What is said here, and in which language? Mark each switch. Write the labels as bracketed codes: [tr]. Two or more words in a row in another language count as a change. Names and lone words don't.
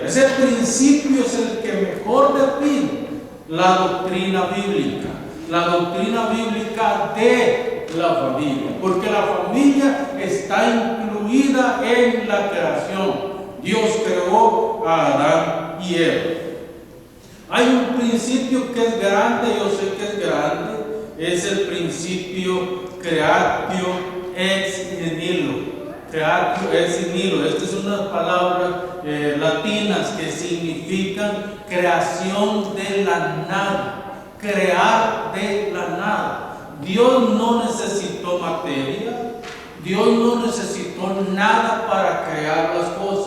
[es] Ese principio es el que mejor define la doctrina bíblica de la familia, porque la familia está incluida en la creación. Dios creó a Adán y Eva. Hay un principio que es grande, yo sé que es grande, es el principio [la] creatio ex nihilo. Creatio ex nihilo. [es] Estas son unas palabras latinas que significan creación de la nada, crear de la nada. Dios no necesitó materia, Dios no necesitó nada para crear las cosas.